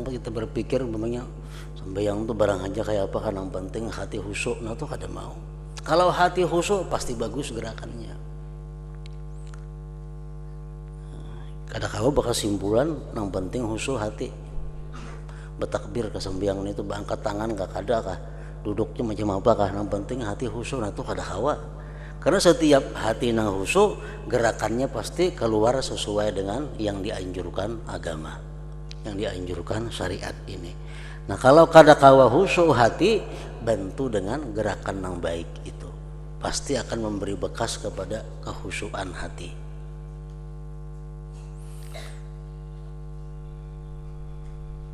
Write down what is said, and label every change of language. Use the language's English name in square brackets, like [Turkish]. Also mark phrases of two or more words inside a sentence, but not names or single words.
[Indonesian] Kita berpikir umpamanya sembahyang itu barang aja kayak apa, kan yang penting hati khusyuk. [Banjar] Nah, itu kada mau. [Indonesian] Kalau hati khusyuk pasti bagus gerakannya. Kadang-kadang bakal simpulan yang penting khusyuk hati. Bertakbir ke sembahyang itu angkat tangan kah kada kah, duduknya macam apa kah, yang penting hati khusyuk. [Banjar] Nah, itu kada hawa. Karena setiap hati nang khusyuk, [Indonesian] gerakannya pasti keluar sesuai dengan yang dianjurkan agama, yang dianjurkan syariat ini. Nah, kalau kadakawa khusyuk hati, bantu dengan gerakan yang baik itu, pasti akan memberi bekas kepada kekhusyuan hati.